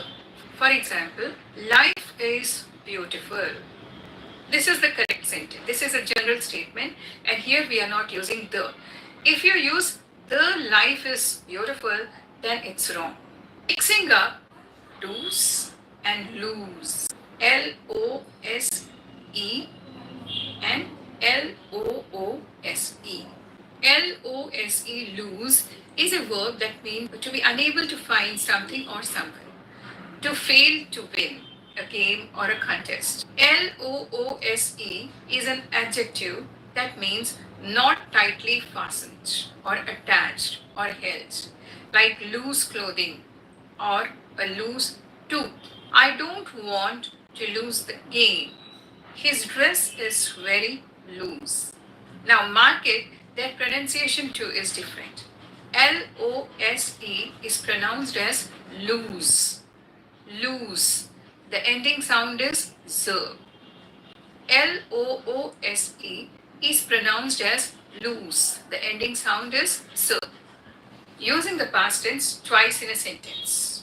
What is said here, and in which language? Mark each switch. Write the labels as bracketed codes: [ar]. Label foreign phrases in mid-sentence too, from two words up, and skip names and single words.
[en] For example, life is beautiful. This is the correct sentence. This is a general statement, and here we are not using the. If you use the life is beautiful, then it's wrong. Mixing up do's and lose. L-O-S-E and L-O-O-S-E. L-O-S-E, lose, is a verb that means to be unable to find something or someone. To fail to win a game or a contest. L-O-O-S-E is an adjective that means not tightly fastened or attached or held, like loose clothing or a loose tooth. I don't want to lose the game. His dress is very loose. Now mark it, their pronunciation too is different. L-O-S-E is pronounced as loose. Loose. The ending sound is Z. Loose is pronounced as loose. The ending sound is S. Using the past tense twice in a sentence.